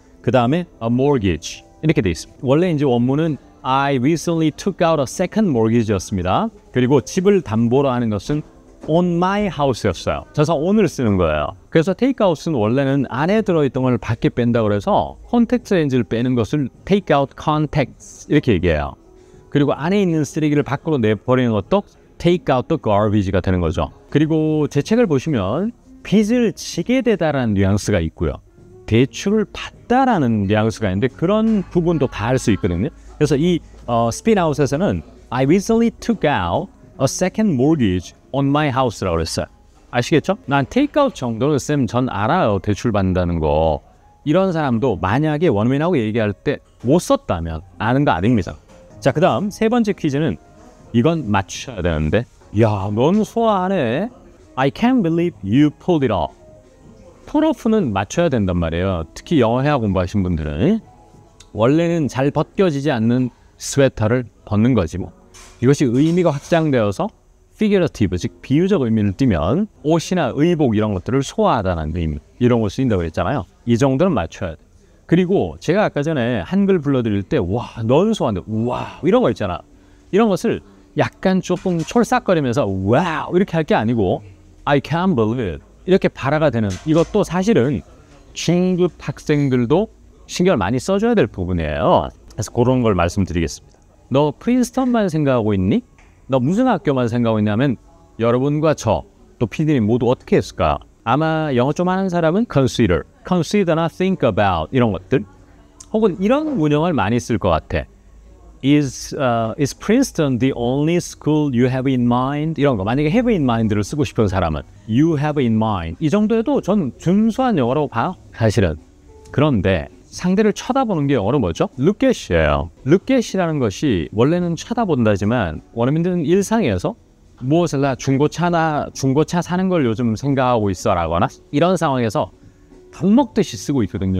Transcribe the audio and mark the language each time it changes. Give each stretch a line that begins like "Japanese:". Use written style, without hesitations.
Korean: 그 다음에 a mortgage 이렇게 돼 있습니다. 원래 이제 원문은
English: I recently took out a second mortgage
Korean: 였습니다. 그리고 집을 담보로 하는 것은
English: on my house
Korean: 였어요. 그래서 on을 쓰는 거예요. 그래서 take out은 원래는 안에 들어있던 걸 밖에 뺀다 그래서 contact 렌즈를 빼는 것을
English: take out contacts
Korean: 이렇게 얘기해요. 그리고 안에 있는 쓰레기를 밖으로 내버리는 것도
English: take out the garbage
Korean: 가 되는 거죠. 그리고 제 책을 보시면 빚을 지게 되다라는 뉘앙스가 있고요. 대출을 받다라는 뉘앙스가 있는데 그런 부분도 다 할 수 있거든요. 그래서 이 스핀아웃에서는
English: I recently took out a second mortgage on my house
Korean: 라고 그랬어요. 아시겠죠? 난 take out 정도는 쌤 전 알아요. 대출 받는다는 거. 이런 사람도 만약에 원어민하고 얘기할 때 못 썼다면 아는 거 아닙니다. 자, 그 다음 세 번째 퀴즈는 이건 맞추셔야 되는데, 야, 넌 소화하네.
English: I can't believe you pulled it off.
Korean: 풀오프는 맞춰야 된단 말이에요. 특히 영어 회화 공부하신 분들은. 원래는 잘 벗겨지지 않는 스웨터를 벗는 거지 뭐. 이것이 의미가 확장되어서 figurative, 즉 비유적 의미를 띠면 옷이나 의복 이런 것들을 소화하다는 의미, 이런 걸 쓰인다고 했잖아요. 이 정도는 맞춰야 돼. 그리고 제가 아까 전에 한글 불러드릴 때 와, 넌 소한데 와 이런 거 있잖아. 이런 것을 약간 조금 촐싹거리면서 와우 이렇게 할 게 아니고
English: I can't believe it
Korean: 이렇게 발화가 되는 이것도 사실은 중급 학생들도 신경을 많이 써줘야 될 부분이에요. 그래서 그런 걸 말씀드리겠습니다. 너 프린스턴만 생각하고 있니? 너 무슨 학교만 생각하고 있냐면 여러분과 저 또 PD님 모두 어떻게 했을까? 아마 영어 좀 하는 사람은 consider나 think about 이런 것들 혹은 이런 문형을 많이 쓸 것 같아.
English: Is Princeton the only school you have in mind?
Korean: 이런 거 만약에 have in mind를 쓰고 싶은 사람은
English: you have in mind
Korean: 이 정도에도 전 준수한 영어라고 봐요. 사실은. 그런데 상대를 쳐다보는 게 영어로 뭐죠?
English: Look at이에요.
Korean: Look at이라는 것이 원래는 쳐다본다지만 원어민들은 일상에서 무엇을 나 중고차 사는 걸 요즘 생각하고 있어라거나 이런 상황에서 밥 먹듯이 쓰고 있거든요.